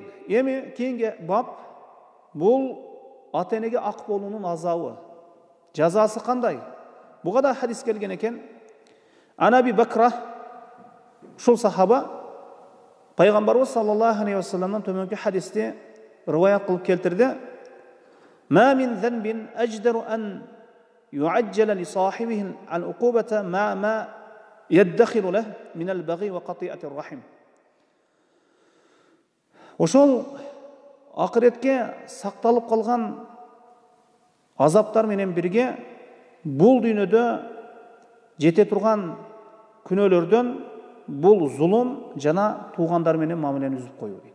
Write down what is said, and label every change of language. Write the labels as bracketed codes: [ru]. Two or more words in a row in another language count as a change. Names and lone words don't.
[ky] Эми кийинки бап бул ата энеге ак болуунун азабы, жазасы кандай? Буга да хадис келген экен. Анаби Бакра, ушул сахаба пайгамбарыбыз [ar] صلى الله عليه وسلم [ky] төмөнкү хадисти риваят кылып келтирди. [ar] ما من ذنب أجدر أن يعجل لصاحبه العقوبة ما يدخر له من البغي وقطيعة الرحم. [ky] Ошол акыретке сакталып калган азаптар менен бирге бул дүйнөдө жете турган күнөөлөрдөн бул зулум жана туугандар менен мамилени үзүп коюу дейт.